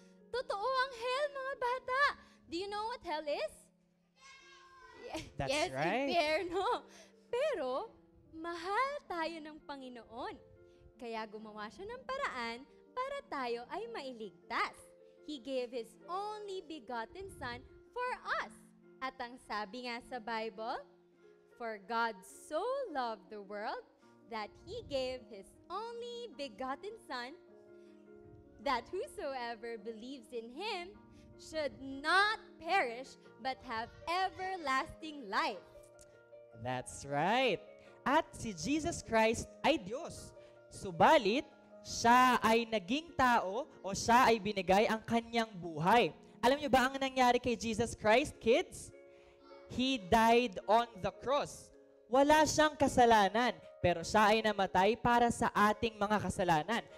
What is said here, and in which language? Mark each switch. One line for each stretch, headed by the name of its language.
Filipino: Totoo ang hell, mga bata.
English: Do you know what hell is? That's yes, right.
Filipino: Impyerno. Pero, mahal tayo ng Panginoon. Kaya gumawa siya ng paraan para tayo ay mailigtas.
English: He gave His only begotten Son for us.
Filipino: At ang sabi nga sa Bible,
English: for God so loved the world that He gave His only begotten Son, that whosoever believes in Him should not perish but have everlasting life. That's right.
Filipino: At si Jesus Christ ay Diyos. Subalit, siya ay naging tao o siya ay binigay ang kanyang buhay. Alam niyo ba ang nangyari kay Jesus Christ, kids?
English: He died on the cross.
Filipino: Wala siyang kasalanan, pero siya ay namatay para sa ating mga kasalanan.